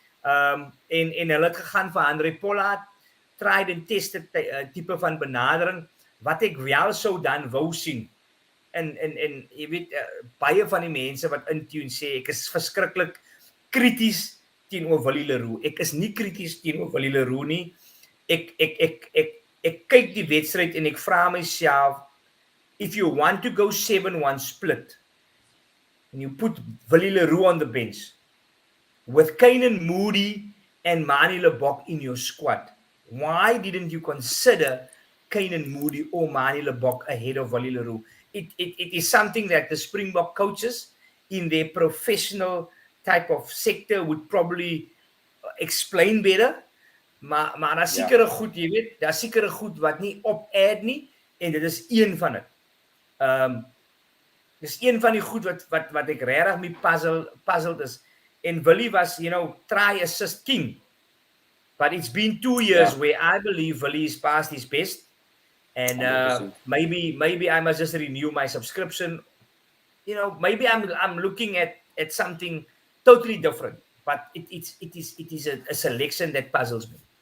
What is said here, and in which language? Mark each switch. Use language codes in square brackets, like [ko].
[af] En hulle het gegaan vir Andre Pollard, [en] tried and tested [af] tipe van benadering, wat ek wel sou dan wou sien. En jy weet, baie van die mense wat in tune sê, ek is verskriklik krities teenoor Willie Leroux. Ek is nie krities teenoor Willie Leroux nie. Ek kyk die wedstryd en ek vra myself, [en] if you want to go 7-1 split, and you put Willie Leroux on the bench, with Kainan Moody and Mani Lebok in your squad, why didn't you consider Kainan Moody or Mani Lebok ahead of Willie Leroux? It is something that the Springbok coaches in their professional type of sector would probably explain better. [af] Maar daar sekere goed, jy weet, daar sekere goed wat nie op-add nie, en dit is een van dit. Dis een van die goed wat ek regtig mee puzzled is. En Willie was, [en] try assist king. But it's been 2 years where I believe Willie is past his best. And maybe I must just renew my subscription. Maybe I'm looking at something totally different. But it is a selection that puzzles me.